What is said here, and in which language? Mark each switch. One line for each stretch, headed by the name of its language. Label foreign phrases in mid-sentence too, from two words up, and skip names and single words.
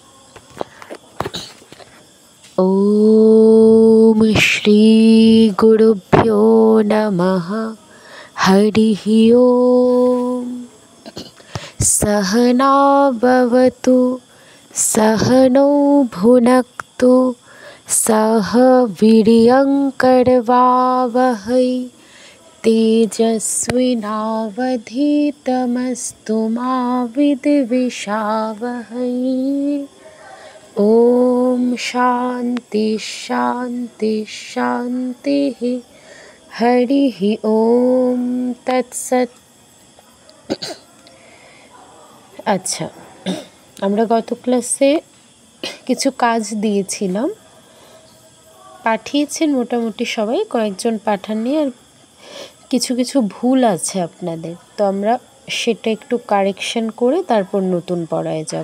Sanskrit: ওম শ্রী গুরুভ্যো নমঃ। হরিঃ ওম। সহনা ভবতু সহনৌ ভুনক্তু সহ বীর্যং করবাবহৈ तेजस्विनावधीतमस्तु मा विद्विषावहै। ओम शांति शांति शांति। हरिः ओम तत्सत।
Bangla: আচ্ছা, আমরা গত ক্লাসে কিছু কাজ দিয়েছিলাম, পাঠিয়েছেন মোটামুটি সবাই, কয়েকজন পাঠাননি, আর কিছু কিছু ভুল আছে আপনাদের, তো আমরা সেটা একটু কারেকশন করে তারপর নতুন পড়ায় যাব।